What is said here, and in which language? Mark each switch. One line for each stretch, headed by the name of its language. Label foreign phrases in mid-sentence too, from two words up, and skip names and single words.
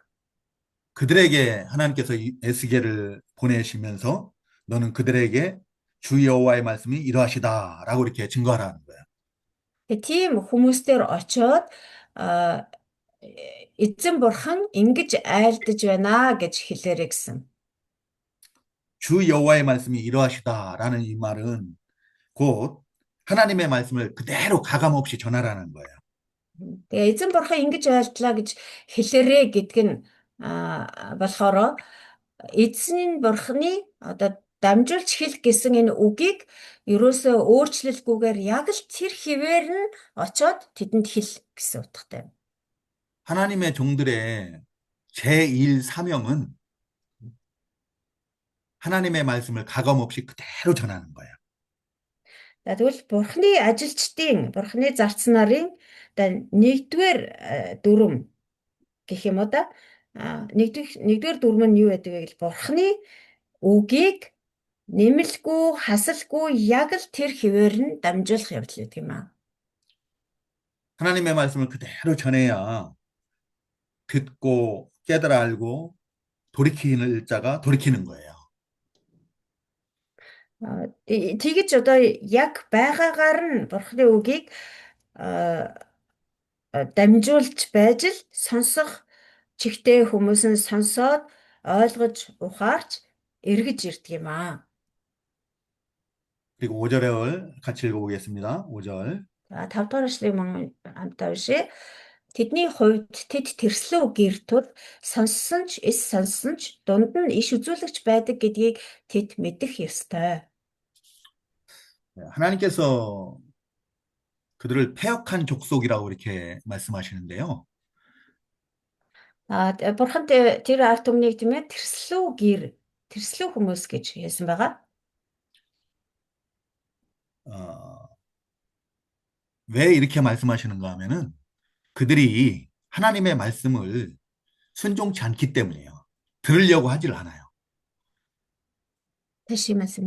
Korean: 그들에게 하나님께서 에스겔을 보내시면서 너는 그들에게 주 여호와의 말씀이 이러하시다라고 이렇게 증거하라는 거예요.
Mongolian: Тийм хүмүүстээр очоод эзэн бурхан ингэж айлдаж байна гэж хэлээрэй гэсэн.
Korean: 주 여호와의 말씀이 이러하시다라는 이 말은 곧 하나님의 말씀을 그대로 가감 없이 전하라는 거예요.
Mongolian: Тэгээ эзэн бурхан ингэж айлдлаа гэж хэлээрэй гэдг нь болохоор эзэн бурханы одоо дамжуулж хэлэх гэсэн энэ үгийг ерөөсөө өөрчлөлгүйгээр яг л тэр хിവэр нь очоод тэдэнд хэл гэсэн утгатай.
Korean: 하나님의 종들의 제1 사명은 하나님의 말씀을 가감 없이 그대로 전하는 거예요.
Mongolian: Тэгвэл бурханы ажилчдын, бурханы зарц нарын одоо нэгдүгээр дүрм гэх юм уу да нэгдүгээр дүрм нь юу байдаг вэ гэвэл бурханы үгийг нэмэлгүй, хасалгүй яг л тэр хിവэр нь дамжуулах явдал гэдэг юм аа.
Korean: 하나님의 말씀을 그대로 전해야 듣고 깨달아 알고 돌이키는 자가 돌이키는 거예요.
Mongolian: Тэгэж одоо яг байгаагаар нь бурхны үгийг дамжуулж байж л сонсох чигтээ хүмүүс нь сонсоод ойлгож ухаарч эргэж ирдэг юм аа.
Korean: 그리고 5절을 같이 읽어보겠습니다. 5절.
Mongolian: 5 дугаар эшлэгийг мөн хамтдаа уншъя. Тэдний хувьд тэд тэрслүү гэртүүд сонссон ч эс сонссон ч дунд нь иш үзүүлэгч байдаг гэдгийг тэд мэдэх ёстой.
Korean: 하나님께서 그들을 패역한 족속이라고 이렇게 말씀하시는데요.
Mongolian: Бурхан тэр ард түмнийг тийм ээ тэрслүү хүмүүс гэж хэлсэн байгаа.
Korean: 왜 이렇게 말씀하시는가 하면은 그들이 하나님의 말씀을 순종치 않기 때문이에요. 들으려고 하질 않아요. 다시 말씀해